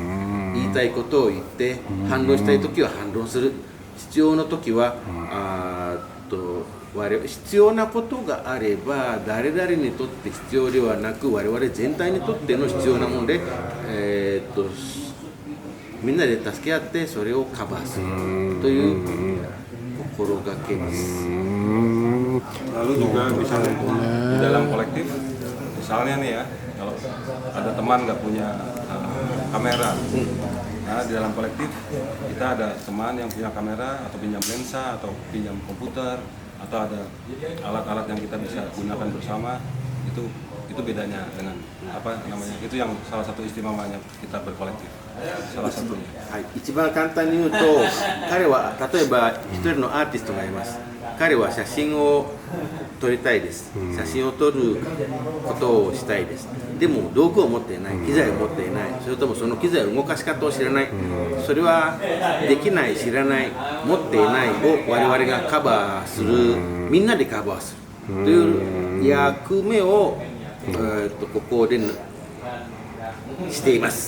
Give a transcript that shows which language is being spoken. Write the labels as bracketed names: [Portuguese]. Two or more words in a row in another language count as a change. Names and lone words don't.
[Japanese] 言いたいことを言って反論したいときは反論する、必要なときは必要なことがあれば誰々にとって必要ではなく我々全体にとっての必要なもので、みんなで助け合ってそれをカバーするという心がけです。 [Indonesian] Lalu juga misalnya di dalam kolektif, misalnya nih ya, kalau ada teman nggak punya kamera, nah di dalam kolektif kita ada teman yang punya kamera atau pinjam lensa atau pinjam komputer atau ada alat-alat yang kita bisa gunakan bersama, itu bedanya dengan apa namanya, itu yang salah satu istimewanya kita berkolektif, salah satunya. [Japanese] 一番簡単に言うと、彼は例えば一人のアーティストがいます。彼は写真を撮りたいです。写真を撮ることをしたいです。でも道具を持っていない、機材を持っていない、それともその機材の動かし方を知らない、それはできない、知らない、持っていないを我々がカバーする、みんなでカバーするという役目をここでしています。